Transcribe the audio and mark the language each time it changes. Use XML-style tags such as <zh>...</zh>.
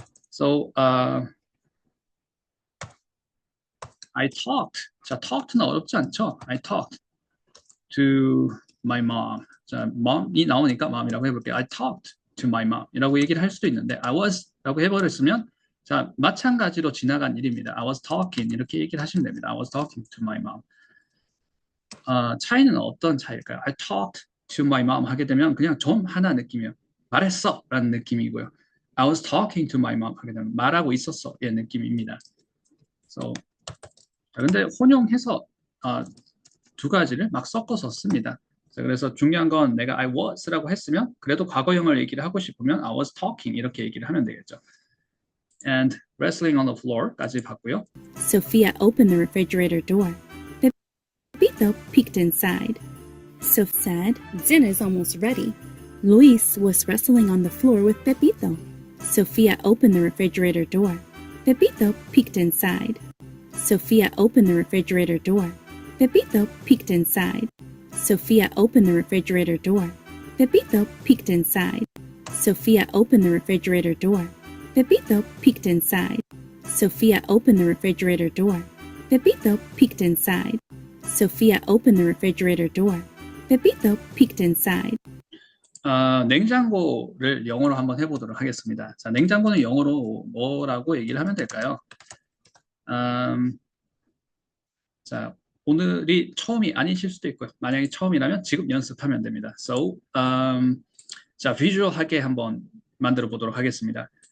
<en>So, I talked.</en> <ko>자, talked는 어렵지 않죠?</ko> <en>I talked to my mom.</en> <ko>자, mom이 나오니까 mom이라고 해볼게요.</ko> <en>I talked to my mom</en> <ko>이라고 얘기를 할 수도 있는데</ko> <en>I was</en> <ko>라고 해버렸으면 자, 마찬가지로 지나간 일입니다.</ko> <en>I was talking</en> <ko>이렇게 얘기를 하시면 됩니다.</ko> <en>I was talking to my mom.</en> <ko>차이는 어떤 차이일까요?</ko> <en>I talked to my mom</en> <ko>하게 되면 그냥 좀 하나 느낌이요. 말했어 라는 느낌이고요.</ko> <en>I was talking to my mom</en> <ko>하게 되면 말하고 있었어 의 느낌입니다. So, 근데 혼용해서 두 가지를 막 섞어서 씁니다. 그래서 중요한 건 내가</ko> <en>I was</en> <ko>라고 했으면 그래도 과거형을 얘기를 하고 싶으면</ko> <en>I was talking</en> <ko>이렇게 얘기를 하면 되겠죠.</ko> <en>And wrestling on the floor</en> <ko>까지 봤고요.</ko> <en>Sophia opened the refrigerator door. Pepito peeked inside. Sophia said, "Dinner's almost ready." Luis was wrestling on the floor with Pepito. Sophia opened the refrigerator door. Pepito peeked inside. Sophia opened the refrigerator door. Pepito peeked inside. Sophia opened the refrigerator door. Pepito peeked inside. Sophia opened the refrigerator door. Pepito peeked inside. Sophia opened the refrigerator door. Pepito peeked inside. Sophia opened the refrigerator door. Pepito peeked inside.</en> <ko>냉장고를 영어로 한번 해보도록 하겠습니다. 자, 냉장고는 영어로 뭐라고 얘기를 하면 될까요? 자, 오늘이 처음이 아니실 수도 있고요. 만약에 처음이라면 지금 연습하면 됩니다. So, 자, 비주얼하게 한번 만들어 보도록 하겠습니다.</ko>